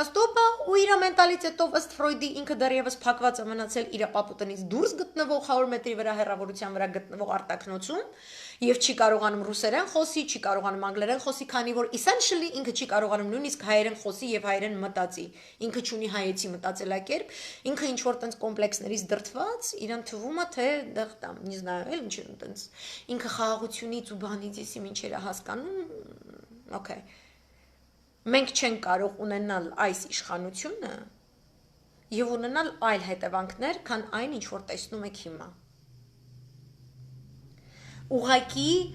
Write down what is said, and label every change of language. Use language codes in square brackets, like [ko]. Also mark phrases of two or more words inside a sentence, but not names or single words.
[hy] է ու իր մենտալիտետով ըստ Ֆրոյդի ինքը դեռևս փակված է մնացել իր պապուտնից դուրս գտնվող 100 մետրի վրա հեռավորության վրա գտնվող արտաքնոցում եւ չի կարողանում ռուսերեն խոսի, չի կարողանում անգլերեն խոսի, քանի որ essentially ինքը չի կարողանում նույնիսկ հայերեն խոսի եւ հայերեն մտածի։ Ինքը չունի հայեցի մտածելակերպ, ինքը ինչ որ տենց կոմպլեքսներից դրդված, իրան թվում է թե դեռ [ru] там, не знаю, [hy] էլ ինչ տենց ինքը խաղաղությունից ու բանից էսի ինչերա հասկանում, okay։ Մենք չենք կարող ունենալ այս իշխանությունը եւ ունենալ այլ հետևանքներ, քան այն, ինչ որ տեսնում եք հիմա։ Ուղղակի